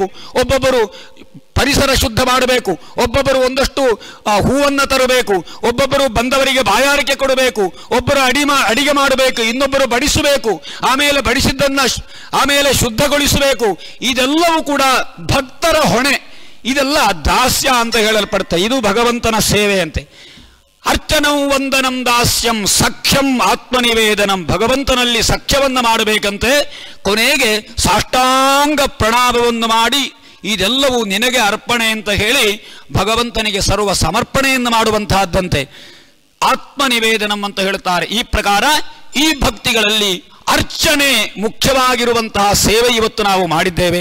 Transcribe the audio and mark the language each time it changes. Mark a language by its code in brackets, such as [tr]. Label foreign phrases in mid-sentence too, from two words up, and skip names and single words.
[kn] ಒಬ್ಬೊಬ್ಬರು ಪರಿಸರ ಶುದ್ಧ ಮಾಡಬೇಕು, ಒಬ್ಬೊಬ್ಬರು ಒಂದಷ್ಟು ಹೂವನ್ನು ತರಬೇಕು, ಒಬ್ಬೊಬ್ಬರು ಬಂದವರಿಗೆ ಬಾಯಾರಿಕೆ ಕೊಡಬೇಕು, ಒಬ್ಬರು ಅಡಿಗೆ ಮಾಡಬೇಕು, ಇನ್ನೊಬ್ಬರು ಬಡಿಸಬೇಕು, ಆಮೇಲೆ ಬಡಿಸಿದ್ದನ್ನು ಆಮೇಲೆ ಶುದ್ಧಗೊಳಿಸಬೇಕು. ಇದೆಲ್ಲವೂ ಕೂಡ ಭಕ್ತರ ಹೊಣೆ. ಇದೆಲ್ಲ ದಾಸ್ಯ ಅಂತ ಹೇಳಲ್ಪಡ್ತದೆ. ಇದು ಭಗವಂತನ ಸೇವೆ ಅಂತೆ. [sa] ಅರ್ಚನಂ ವಂದನಂ ದಾಸ್ಯಂ ಸಖ್ಯಂ ಆತ್ಮನಿವೇದನಂ, [kn] ಭಗವಂತನಲ್ಲಿ ಸಖ್ಯವನ್ನು ಮಾಡಬೇಕಂತೆ. ಕೊನೆಗೆ ಸಾಷ್ಟಾಂಗ ಪ್ರಣಾಮವನ್ನು ಮಾಡಿ ಇದೆಲ್ಲವೂ ನಿನಗೆ ಅರ್ಪಣೆ ಅಂತ ಹೇಳಿ ಭಗವಂತನಿಗೆ ಸರ್ವ ಸಮರ್ಪಣೆಯನ್ನು ಮಾಡುವಂತಹದ್ದಂತೆ. ಆತ್ಮನಿವೇದನಂ ಅಂತ ಹೇಳ್ತಾರೆ. ಈ ಪ್ರಕಾರ ಈ ಭಕ್ತಿಗಳಲ್ಲಿ ಅರ್ಚನೆ ಮುಖ್ಯವಾಗಿರುವಂತಹ ಸೇವೆ ಇವತ್ತು ನಾವು ಮಾಡಿದ್ದೇವೆ.